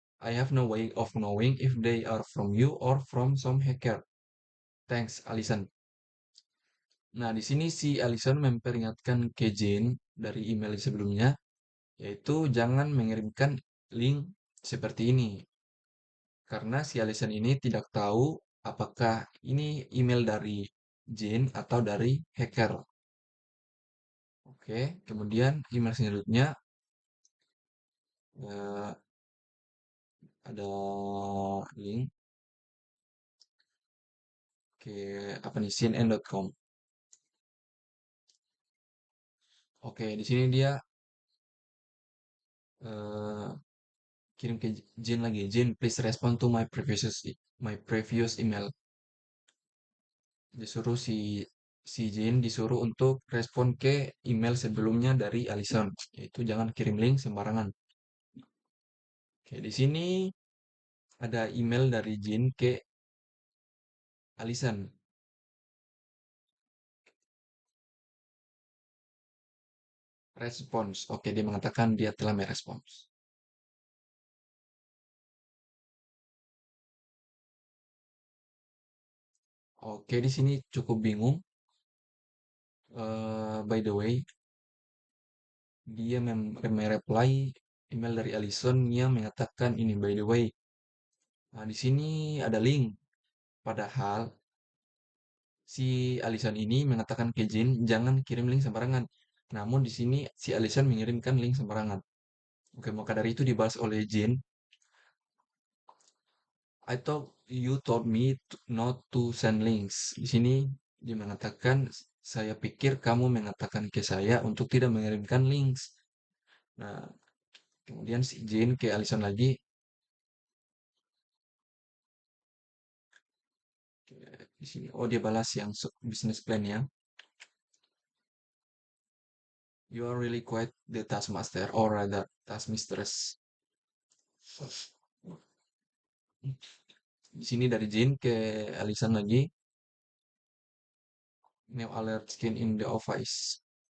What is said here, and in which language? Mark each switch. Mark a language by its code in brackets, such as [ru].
[en] I have no way of knowing if they are from you or from some hacker. Thanks, Alison. [id] Nah, di sini si Alison memperingatkan ke Jane dari email sebelumnya, yaitu jangan mengirimkan link seperti ini. Karena si Alison ini tidak tahu apakah ini email dari Jane atau dari hacker. Oke, kemudian email selanjutnya eh, ada link ke apa nih cnn.com. Oke, di sini dia eh, kirim ke Jane lagi. [en] Jane, please respond to my previous email. [id] Disuruh si Jane disuruh untuk respon ke email sebelumnya dari Alison, yaitu jangan kirim link sembarangan. Oke, di sini ada email dari Jane ke Alison. Respons. Oke, dia mengatakan dia telah merespons. Oke, di sini cukup bingung. [en] By the way, [id] dia mereply email dari Alison yang mengatakan ini [en] by the way. [id] Nah, di sini ada link. Padahal si Alison ini mengatakan ke Jin jangan kirim link sembarangan. Namun di sini si Alison mengirimkan link sembarangan. Oke, maka dari itu dibalas oleh Jin. [en] I thought you told me not to send links. [id] Di sini dia mengatakan saya pikir kamu mengatakan ke saya untuk tidak mengirimkan links. Nah, kemudian si Jin ke Alison lagi. Di sini, oh dia balas yang business plan ya. [en] You are really quite the taskmaster or rather taskmistress. [id] Di sini dari Jin ke Alison lagi. [en] New alert skin in the office.